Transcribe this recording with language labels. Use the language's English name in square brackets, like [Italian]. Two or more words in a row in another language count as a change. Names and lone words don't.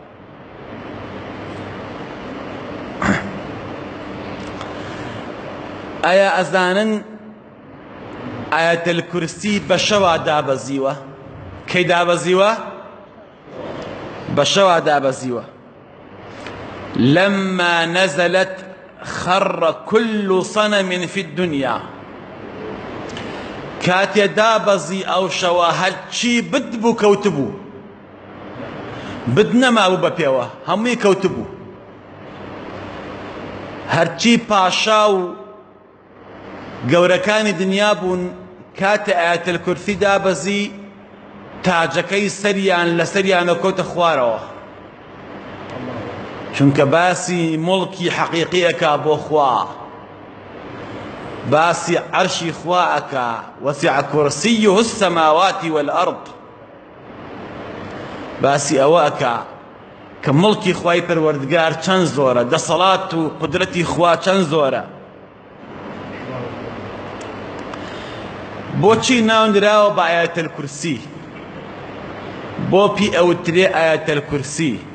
[Central Kurdish] ئایا ئەزانن [Arabic] ئاية الكرسي [Central Kurdish] بەشەوا دابەزیوە؟ کەی دابەزیوە؟ بەشەوا دابەزیوە. [Arabic] لما نزلت خر كل صنم في الدنيا. [Central Kurdish] کاتێ دابەزی ئەو شەوە هەرچی بتبوو کەوتبوو، بت نەمابوو بە پێوە، هەمووی کەوتبوو. هەرچی پاشا و گەورەکانی دنیا بوون، کاتە [Arabic] ئاية الكرسي [Central Kurdish] دابەزی تاجەکەی سەریان لەسەریانە کۆتە خوارەوە، چونکە باسی مڵکی حەقیقیەکە بۆ خوا، باسی عەرشی خوا ئەکا. [Arabic] وەسع كرسيه السماوات والأرض. [Central Kurdish] باسی ئەوە ئەکا کە مڵکی خوای پەروەردگار چەند زۆرە، دەسەڵات و قودرەتی خوا چەند زۆرە. بۆچی ناونراوە بە [Arabic] ئاية الكرسي؟ [Central Kurdish] بۆ پی ئەوترێ [Arabic] ئاية الكرسي؟